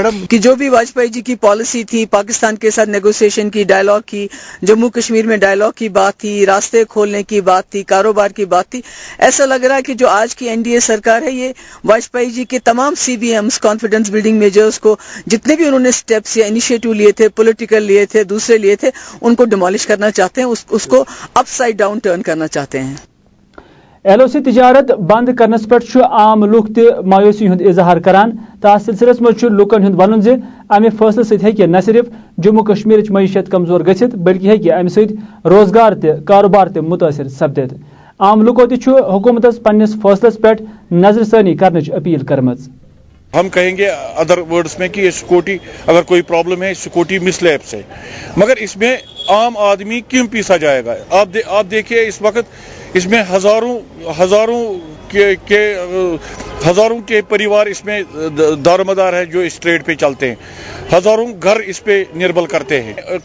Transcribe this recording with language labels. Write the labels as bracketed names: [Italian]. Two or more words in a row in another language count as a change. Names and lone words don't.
[Hindi] मैडम कि जो भी वाजपेयी जी की पॉलिसी थी, पाकिस्तान के साथ नेगोशिएशन की, डायलॉग की, जम्मू कश्मीर में डायलॉग की बात थी, रास्ते खोलने की बात थी, कारोबार की बात थी, ऐसा लग रहा है कि जो आज की NDA सरकार है ये वाजपेयी जी के तमाम CBMs, [English] confidence building measures [Hindi] को, जितने भी उन्होंने स्टेप्स या इनिशिएटिव लिए थे, पॉलिटिकल लिए थे, दूसरे लिए थे, उनको डिमोलिश करना चाहते हैं, उसको [English] upside down turn [Hindi] करना चाहते हैं। [Kashmiri] LOC तिजारत बंद करनस पे आम लुक मायूसी हुंद इजहार करान। तथ सिलसिलस मज लुकन हुंद वनुन जे अमे फैसले सत्य न सिर्फ जम्मू कश्मीर मईशत कमजोर गछित बल्कि हेकि अमे सत रोजगार ते कारोबार ते मुतासिर सपदित। आम लुको तु हुकूमतस पन्निस फैसलस पे नजरसानी करने अपील करमज। [Hindi] हम कहेंगे [English] other words [Hindi] में कि ये सिक्योरिटी, अगर कोई प्रॉब्लम है सिक्योरिटी मिसलैप्स है, मगर इसमें आम आदमी क्यों पीसा जाएगा? आप देखिए इस वक्त इसमें हजारों के परिवार इसमें दारोमदार है जो इस ट्रेड पे चलते हैं, हजारों घर इस पे निर्भर करते हैं।